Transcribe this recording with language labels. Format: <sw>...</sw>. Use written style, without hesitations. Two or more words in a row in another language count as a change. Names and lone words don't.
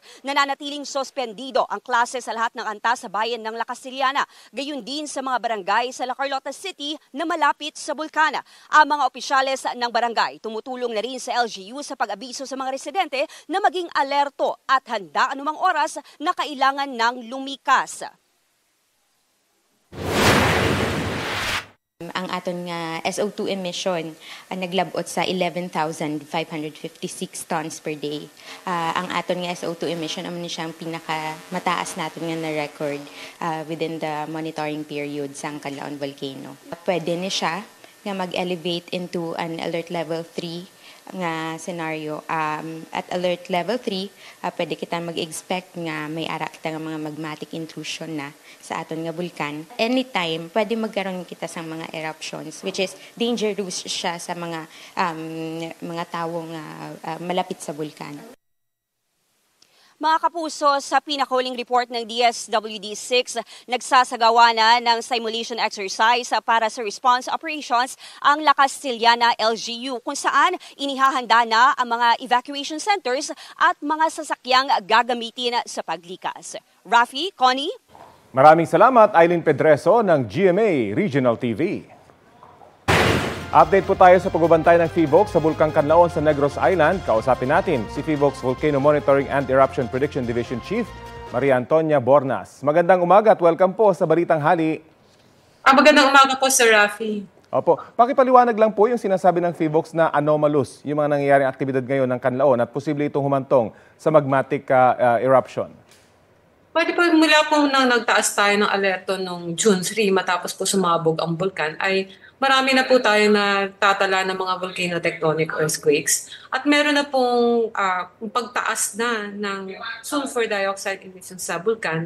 <tl>Nananatiling suspendido ang klase sa lahat ng antas sa bayan ng La Castillana, gayon din sa mga barangay sa La Carlota City na malapit sa bulkan. Ang mga opisyales ng barangay tumutulong na rin sa LGU sa pag-abiso sa mga residente na maging alerto at handa anumang oras na kailangan ng lumikas.</tl> <hil>Ang aton nga SO2 emission naglabot sa 11,556</hil> <en>tons per day.</en> <hil>Ang aton nga SO2 emission amo ni siyang pinakamataas naton nga na record</hil> <en>within the monitoring period</en> <hil>sa Canlaon Volcano. Pwede ni siya nga mag-elevate</hil> <en>into an alert level 3</en> <hil>nga scenario.</hil> <en>At alert level 3,</en> <hil>pwede kita mag-expect nga may ara kita nga mga</hil> <en>magmatic intrusion</en> <hil>na sa aton nga bulkan. Anytime, pwede magkaroon kita sa mga eruptions,</hil> <en>which is dangerous</en> <hil>siya sa mga tawong malapit sa bulkan.</hil> <tl>Mga kapuso, sa pinakahuling report ng DSWD-6, nagsasagawa na ng</tl> <en>simulation exercise</en> <tl>para sa</tl> <en>response operations</en> <tl>ang La Castillana LGU kung saan inihahanda na ang mga</tl> <en>evacuation centers</en> <tl>at mga sasakyang gagamitin sa paglikas. Rafi, Connie? Maraming salamat, Eileen Pedreso ng GMA Regional TV. Update po tayo sa pagbabantay ng PHIVOX sa Bulkang Canlaon sa Negros Island. Kausapin natin si PHIVOX Volcano Monitoring and Eruption Prediction Division Chief, Maria Antonia Bornas. Magandang umaga at welcome po sa Balitang Hali. Magandang umaga po, Sir Rafi. Opo. Pakipaliwanag lang po yung sinasabi ng PHIVOLCS na anomalous, yung mga nangyayaring aktibidad ngayon ng Canlaon at posible itong humantong sa</tl> <en>magmatic eruption.</en> <tl>Pwede po mula po nang nagtaas tayo ng alerto noong June 3 matapos po sumabog ang bulkan ay marami na po tayo na tatala ng mga</tl> <en>volcano-tectonic earthquakes</en> <tl>at meron na pong pagtaas na ng</tl> <en>sulfur dioxide emissions</en> <tl>sa bulkan.</tl>